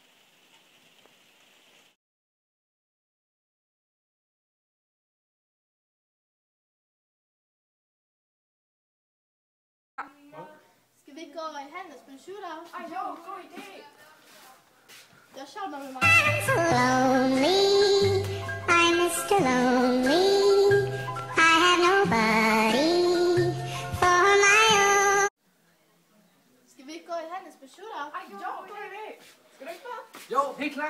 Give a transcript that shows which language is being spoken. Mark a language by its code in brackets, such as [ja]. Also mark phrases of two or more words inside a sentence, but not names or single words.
[da] Skal vi ikke gå i handel og spille shootout? Ej, jo, god idé. Det er sjovt, når vi [en] I'm so lonely, I'm Mr. Lonely. I have nobody for my own. [da] Skal vi ikke gå i handel og spille shootout? Ej, jo, god idé. Skal du ikke bare? Jo, helt klart.